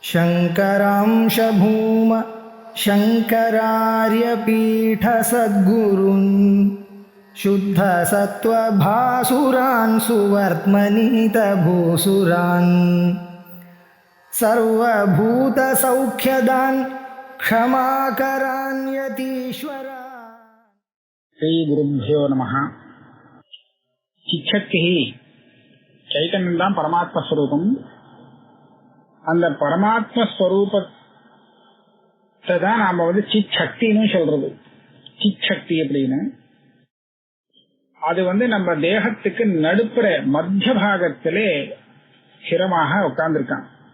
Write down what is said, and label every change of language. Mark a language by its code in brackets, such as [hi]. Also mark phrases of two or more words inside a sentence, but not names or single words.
[sa] शङ्करांश भूम शङ्करार्यपीठसद्गुरून् शुद्धसत्त्वभासुरान् सुवर्त्मनीतभूसुरान् सर्वभूतसौख्यदान् क्षमाकरान् यतीश्वरान्. श्री गुरुभ्यो नमः. [ta] சிச்சக்தி சைத்தன்யம் தான் பரமாத்ம ஸ்வரூபம். அந்த பரமாத்ம ஸ்வரூபத்தை தான் நாம சிச்சக்தின்னு சொல்றது. சிச்சக்தி அப்படின்னு அது நம்ம தேகத்துக்கு நடுப்புற மத்திய பாகத்திலே ஸ்திரமாக உட்கார்ந்துருக்கான்.